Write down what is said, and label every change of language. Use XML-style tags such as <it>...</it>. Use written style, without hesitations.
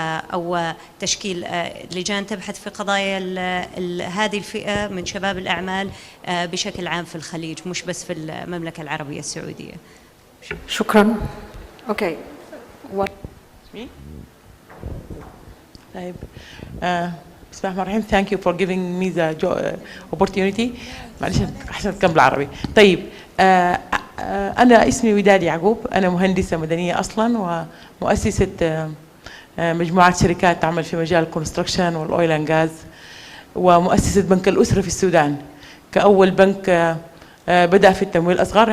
<ar>أو تشكيل لجان تبحث في قضايا هذه الفئة من شباب الأعمال بشكل عام في الخليج، مش بس في المملكة العربية السعودية. شكرا.</ar> <en>Okay. What?</en> <ar>طيب بسم الله الرحمن الرحيم.</ar> <en>Thank you for giving me the opportunity.</en> <ar>معلش أحسن أتكلم بالعربي. طيب أنا اسمي وداد يعقوب، أنا مهندسة مدنية أصلا ومؤسسة مجموعة شركات تعمل في مجال</ar> <en>الكونستراكشن والأويل and gas,</en> <ar>ومؤسسة بنك الأسرة في السودان كأول بنك بدأ في التمويل الأصغر.</ar>